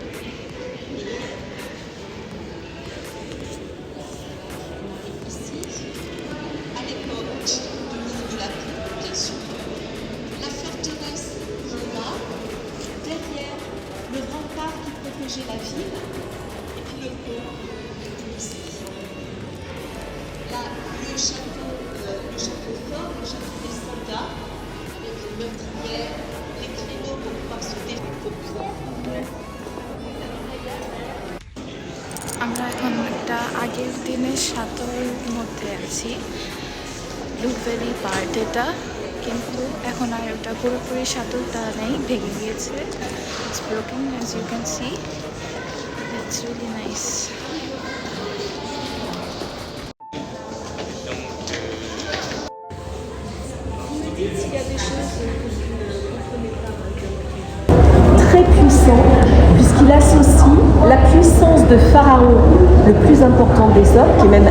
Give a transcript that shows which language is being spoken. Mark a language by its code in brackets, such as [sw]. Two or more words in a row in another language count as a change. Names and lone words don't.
[fr] Ici, à l'époque du mur de la Paix, bien sûr, la forteresse là, derrière le rempart qui protégeait la ville, et puis le pont ici. Là, le château fort, le château des soldats, avec les meurtrières, les créneaux pour pouvoir se défendre. [bn] আমরা এখন একটা আগের দিনের সাঁতরের মধ্যে আছি। লুভেরই পার্ট এটা, কিন্তু এখন আর ওটা পুরোপুরি সাঁতরটা নেই, ভেঙে গিয়েছে। [en] It's broken as you can see. It's really nice. [fr] Très puissant, puisqu'il associe la puissance de Pharaon, le plus important des hommes, qui est même